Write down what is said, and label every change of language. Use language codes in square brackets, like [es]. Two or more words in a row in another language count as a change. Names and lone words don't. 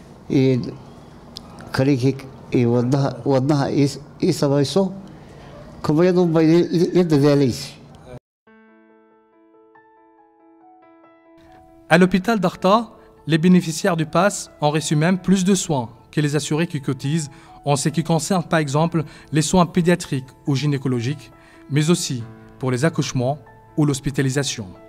[so] kalinkii wadnaha ii samayso kumayadun bay i dadaalaysa. [fr] À l'hôpital d'Arta, les bénéficiaires du PASS ont reçu même plus de soins que les assurés qui cotisent en ce qui concerne par exemple les soins pédiatriques ou gynécologiques, mais aussi pour les accouchements ou l'hospitalisation.